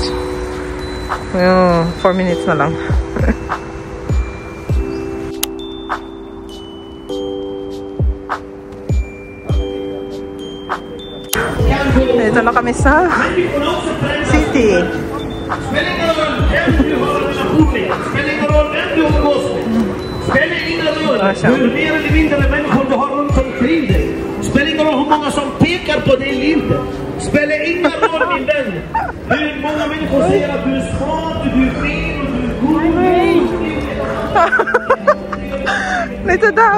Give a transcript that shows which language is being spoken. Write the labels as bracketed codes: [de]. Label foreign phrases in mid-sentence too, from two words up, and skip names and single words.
[tl] Ayun, 4 minutes na lang. Ito na kami sa city. [sv] Spelar ingen roll hur mer eller mindre människor du har runt omkring dig. Spelar ingen roll hur många som pekar på dig eller inte. Spelar ingen roll min vän. Hur många människor säger att du är smart, du är fin och du är god. [tl] Lito daw.